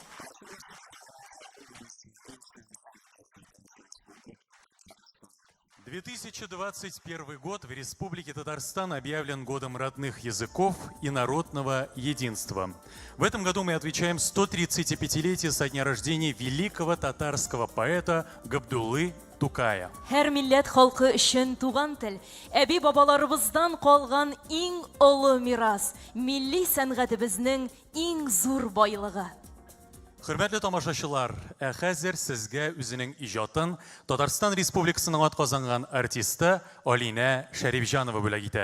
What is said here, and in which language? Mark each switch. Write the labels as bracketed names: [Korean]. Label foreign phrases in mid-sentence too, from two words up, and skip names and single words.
[Russian] — 2021 год в Республике Татарстан объявлен годом родных языков и народного единства. В этом году мы отвечаем 135-летию со дня рождения великого татарского поэта Габдуллы Тукая. [Tatar] Һәр милләт халкы өчен туган тел, әби бабаларыбыздан калган иң олы мирас, милли сәнгатебезнең иң зур байлыгы. Хөрмәтле тамашачылар, хәзер сезгә үзенең иҗатын Татарстан Республикасының атказанган артисты Алинә Шәрифҗанова бүләк итә.